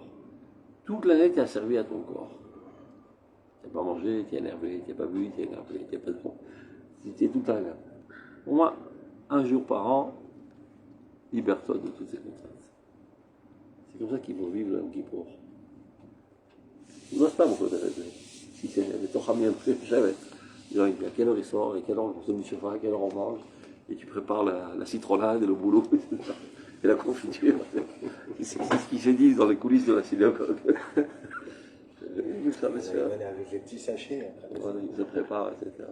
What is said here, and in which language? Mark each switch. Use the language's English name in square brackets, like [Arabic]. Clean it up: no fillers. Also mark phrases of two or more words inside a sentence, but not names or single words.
[French] Toute l'année, tu as servi à ton corps. Tu n'as pas mangé, tu es énervé, tu n'as pas bu, tu es énervé, tu n'as pas de bon. Tu es tout le temps là. Au moins, un jour par an, libère-toi de toutes ces contraintes. C'est comme ça qu'il faut vivre le Yom Kippour. [Hebrew] לא סתם הוא כותב את זה, בתוך עמי יושבת, [French] à quelle heure il sort, et quelle heure on consomme du chauffard, à quelle heure on mange, et tu prépares la citronnade et le boulot, et la confiture. C'est ce qui se dit dans les coulisses de la synagogue. Ça va se faire. Avec les petits sachets. Voilà, il se prépare, etc.